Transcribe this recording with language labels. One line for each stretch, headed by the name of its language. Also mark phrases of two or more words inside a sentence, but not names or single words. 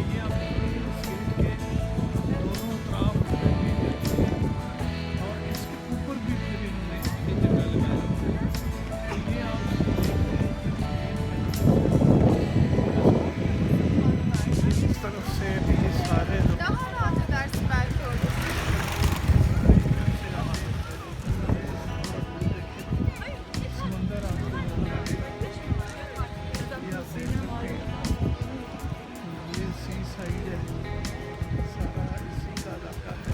Urdu: یہ آپ کو سیٹ کے دونوں طرف اور اس کے اوپر بھی پھر انہوں نے یہ جھنڈا لگایا ہے. تو یہ آپ اس طرف سے یہ سارے
Turkish: Daha rahat edersin belki orada.
Urdu: سمندر آپ کو نظر آئے گا. یہ آپ دیکھ سکتے ہیں. یہ
English: sea side
Urdu: ہے، سارا اسی کا علاقہ ہے.